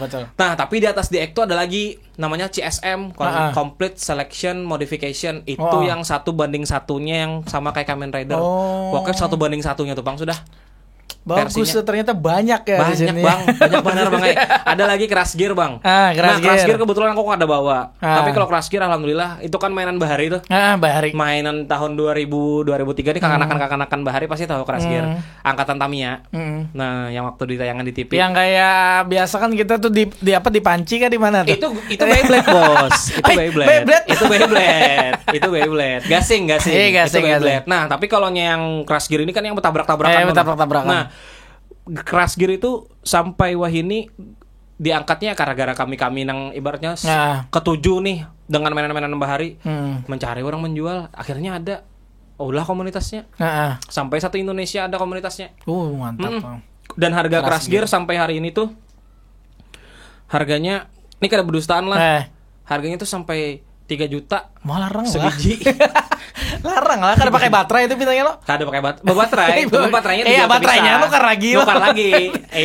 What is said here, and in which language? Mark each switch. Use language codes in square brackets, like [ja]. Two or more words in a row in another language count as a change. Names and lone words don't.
[id] Nah, tapi di atas DX itu ada lagi namanya CSM, [en] Complete Selection Modification. [id] Itu yang 1:1-nya yang sama kayak Kamen Rider. Pokoknya 1:1-nya tuh Bang sudah. Bagus tuh, ternyata banyak ya. Banyak bang, banyak benar bang. Ada lagi Crash Gear bang. Crash Gear kebetulan aku ada bawa. [bjn] Tapi kalau Crash Gear alhamdulillah itu kan mainan bahari tuh. Bahari. Mainan tahun 2003 nih kakak-kakak bahari pasti tahu Crash Gear. [id] Angkatan Tamiya. Nah, yang waktu ditayangan di TV. Yang kayak biasa kan kita tuh di panci kan di mana tuh? Itu Beyblade bos. Itu Beyblade. Gasing. Itu Beyblade. [bjn] Nah, tapi kalau yang Crash Gear ini kan yang bertabrak-tabrakan. Nah, Crash Gear itu sampai wahini diangkatnya gara-gara kami yang ibaratnya ketujuh nih dengan mainan-mainan bahari mencari orang menjual, akhirnya ada komunitasnya. [id] Sampai satu Indonesia ada komunitasnya. Mantap. [bjn] Dan harga Crash Gear sampai hari ini tuh harganya ini kada berdustaan lah. [id] Harganya tuh sampai 3 juta. [bjn] Larang sebiji. Larang lah, kan pakai baterai itu bintangnya lo. Kada pakai baterai. Baterainya baterainya nukar lagi. Itu.